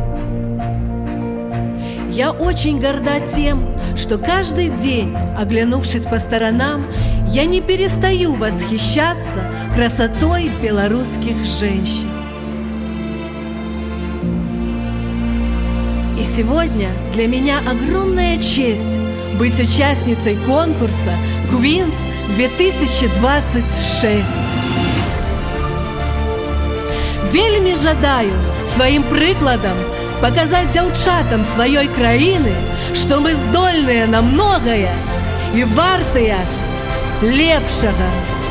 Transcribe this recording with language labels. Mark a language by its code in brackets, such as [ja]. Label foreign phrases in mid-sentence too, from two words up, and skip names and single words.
[ru] Я очень горда тем, что каждый день, оглянувшись по сторонам, я не перестаю восхищаться красотой белорусских женщин. И сегодня для меня огромная честь быть участницей конкурса Queens 2026. [be] Вельмі жадаю сваім прыкладам показать дзяўчатам сваёй краіны, што мы здольныя на многае і вартыя лепшага.